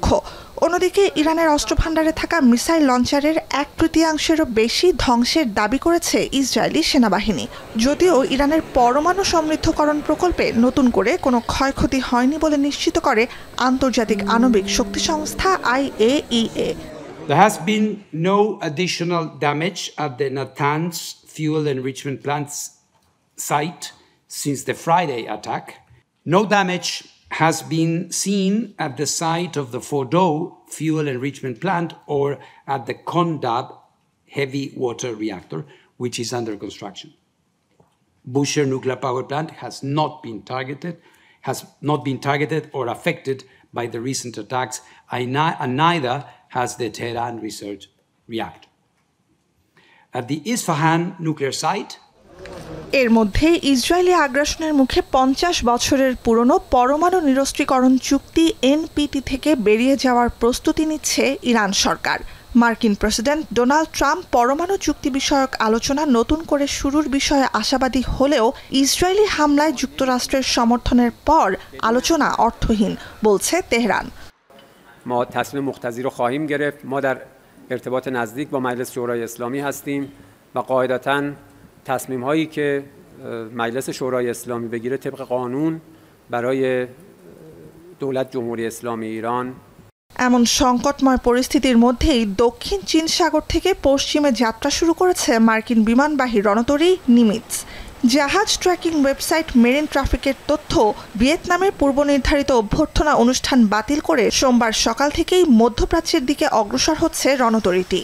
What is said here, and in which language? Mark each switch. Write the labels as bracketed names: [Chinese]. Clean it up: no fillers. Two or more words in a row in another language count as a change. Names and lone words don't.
[Bangla] অন্যদিকে ইরানের অস্ত্রভাণ্ডারে থাকা মিসাইল লঞ্চারের ১/৩ বেশি ধ্বংসের দাবি করেছে ইসরায়েলি সেনাবাহিনী। যদিও ইরানের পরমাণু সমৃদ্ধকরণ প্রকল্পে নতুন করে কোনো ক্ষয়ক্ষতি হয়নি বলে নিশ্চিত করে আন্তর্জাতিক আণবিক শক্তি সংস্থা IAEA। [English] There has been no additional damage at the Natanz fuel enrichment plant site since the Friday attack. No damage has been seen at the site of the Fordow fuel enrichment plant or at the Kondab heavy water reactor, which is under construction. Bushehr nuclear power plant has not been targeted or affected by the recent attacks, and neither has the Tehran research reactor. At the Isfahan nuclear site, [Bangla] এর মধ্যে ইসরায়েলি আগ্রাসনের মুখে ৫০ বছরের পুরনো পরমাণু নিরস্ত্রীকরণ চুক্তি NPT থেকে বেরিয়ে যাওয়ার প্রস্তুতি নিচ্ছে ইরান সরকার। মার্কিন প্রেসিডেন্ট ডোনাল্ড ট্রাম্প পরমাণু চুক্তি বিষয়ক আলোচনা নতুন করে শুরুর বিষয়ে আশাবাদী হলেও ইসরায়েলি হামলায় যুক্তরাষ্ট্রের সমর্থনের পর আলোচনা অর্থহীন, বলছে তেহরান। [Persian] ما تصمیم مقتضی رو خواهیم گرفت. ما در ارتباط نزدیک با مجلس شورای اسلامی هستیم و قاعدتاً تصمیم هایی که مجلس شورای اسلامی بگیره طبق قانون برای دولت جمهوری اسلامی ایران। [Bangla] এমন সংকটময় পরিস্থিতির মধ্যেই দক্ষিণ চীন সাগর থেকে পশ্চিমে যাত্রা শুরু করেছে মার্কিন বিমানবাহী রণতরী নিমিৎজ। জাহাজ ট্র্যাকিং ওয়েবসাইট মেরিন ট্রাফিকের তথ্য, ভিয়েতনামের পূর্ব নির্ধারিত অভ্যর্থনা অনুষ্ঠান বাতিল করে সোমবার সকাল থেকেই মধ্যপ্রাচ্যের দিকে অগ্রসর হচ্ছে রণতরীটি।